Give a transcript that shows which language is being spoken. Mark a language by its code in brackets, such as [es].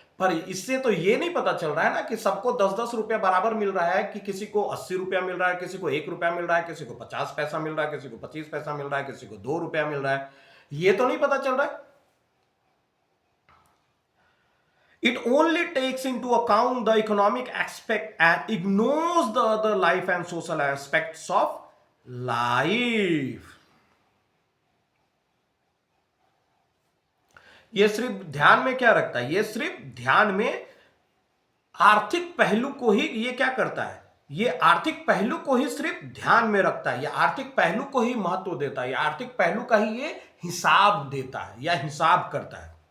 [hi] पर इससे तो ये नहीं पता चल रहा है ना कि सबको 10-10 रुपया बराबर मिल रहा है, कि किसी को 80 रुपया मिल रहा है, किसी को 1 रुपया मिल रहा है, किसी को 50 पैसा मिल रहा है, किसी को 25 पैसा मिल रहा है, किसी को 2 रुपया मिल रहा है, ये तो नहीं पता चल रहा है। [en] It only takes into account the economic aspect and ignores the other life and social aspects of life. [hi] ये सिर्फ ध्यान में क्या रखता है, ये सिर्फ ध्यान में आर्थिक पहलू को ही ये क्या करता है, ये आर्थिक पहलू को ही सिर्फ ध्यान में रखता है, ये आर्थिक पहलू को ही महत्व देता है, ये आर्थिक पहलू का ही ये हिसाब देता है या हिसाब करता है।